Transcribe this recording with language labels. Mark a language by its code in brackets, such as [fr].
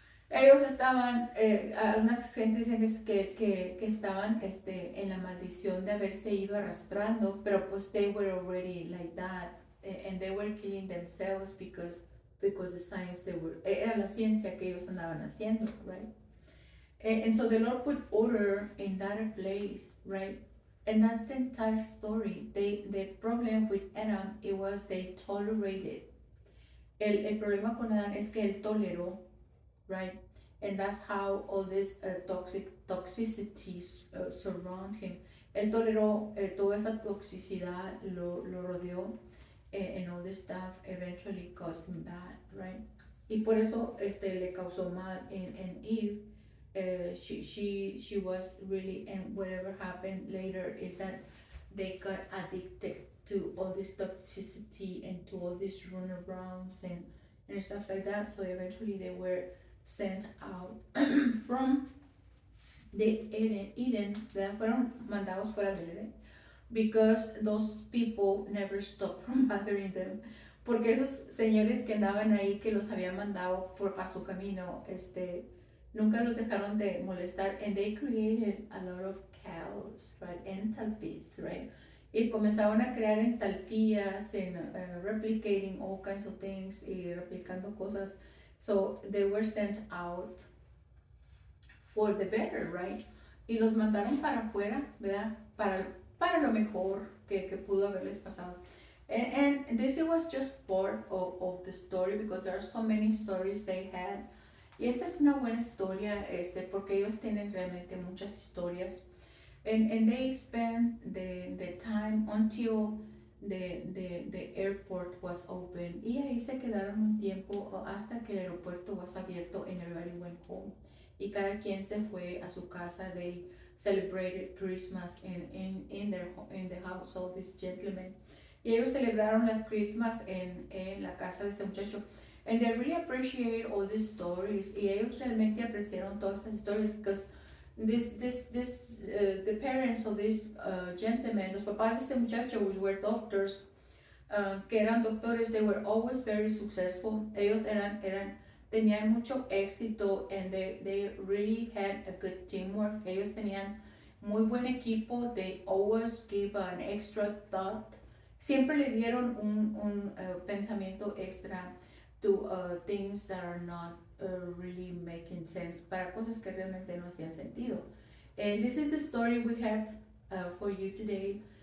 [es] Ellos estaban, algunas gentes dicen que estaban en la maldición de haberse ido arrastrando, pero pues [en] they were already like that, and they were killing themselves because the science [es] era la ciencia que ellos andaban haciendo, right? [en] And so the Lord put order in that place, right? And that's the entire story. The problem with Adam, it was they tolerated. [es] El problema con Adán es que él toleró, [en] right? And that's how all this toxicities surround him. [es] Él toleró toda esa toxicidad, lo rodeó, [en] and all this stuff eventually caused him bad, right? [es] Y por eso le causó mal en Eve. [en] She was really, and whatever happened later is that they got addicted to all this toxicity and to all these runarounds and stuff like that. So eventually they were sent out from the Eden, [es] fueron mandados fuera del Eden, [en] because those people never stopped from bothering them. [es] Porque esos señores que andaban ahí, que los había mandado a su camino, nunca los dejaron de molestar, [en] and they created a lot of chaos, [es] right? [en] Enthalpies, right? [es] Y comenzaron a crear entalpías [en] and replicating all kinds of things [es] y replicando cosas. [en] So they were sent out for the better, right? [es] Y los mandaron para afuera, ¿verdad? Para lo mejor, que pudo haberles pasado. [en] And this was just part of the story because there are so many stories they had. [es] Y esta es una buena historia, porque ellos tienen realmente muchas historias. [en] And they spent the time until the airport was open. [es] Y ahí se quedaron un tiempo hasta que el aeropuerto was abierto and everybody went home. Y cada quien se fue a su casa. [en] They celebrated Christmas in the house of this gentleman. [es] Y ellos celebraron las Christmas en la casa de este muchacho. [en] And they really appreciate all these stories. [es] Y ellos realmente apreciaron todas estas historias [en] because the parents of this gentleman, [es] los papás de este muchacho, [en] which were doctors, [es] que eran doctores, [en] they were always very successful. [es] Ellos tenían mucho éxito [en] and they really had a good teamwork. [es] Ellos tenían muy buen equipo. [en] They always give an extra thought. [es] Siempre le dieron un pensamiento extra [en] to things that are not really making sense, [es] para cosas que realmente no hacían sentido. [en] And this is the story we have for you today.